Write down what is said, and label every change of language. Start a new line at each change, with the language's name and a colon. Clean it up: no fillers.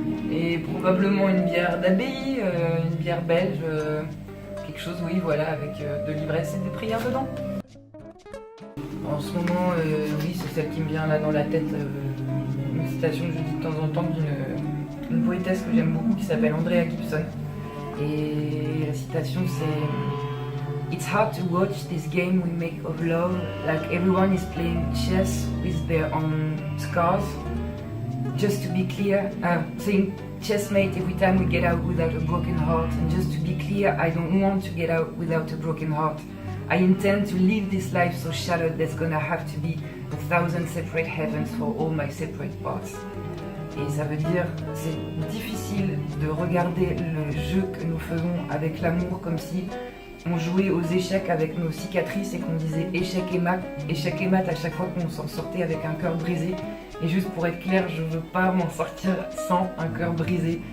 French: et probablement une bière d'abbaye, une bière belge, quelque chose, oui, voilà, avec de l'ivresse et des prières dedans. En ce moment, oui, c'est celle qui me vient là dans la tête, une citation que je dis de temps en temps d'une poétesse que j'aime beaucoup qui s'appelle Andrea Gibson. Et la citation c'est
English: It's hard to watch this game we make of love, like everyone is playing chess with their own scars. Just to be clear, saying chessmate every time we get out without a broken heart. And just to be clear, I don't want to get out without a broken heart. I intend to live this life so shattered there's gonna have to be 1,000 separate heavens for all my separate parts.
French: Et ça veut dire, c'est difficile de regarder le jeu que nous faisons avec l'amour comme si on jouait aux échecs avec nos cicatrices et qu'on disait échec et mat à chaque fois qu'on s'en sortait avec un cœur brisé. Et juste pour être clair, je veux pas m'en sortir sans un cœur brisé.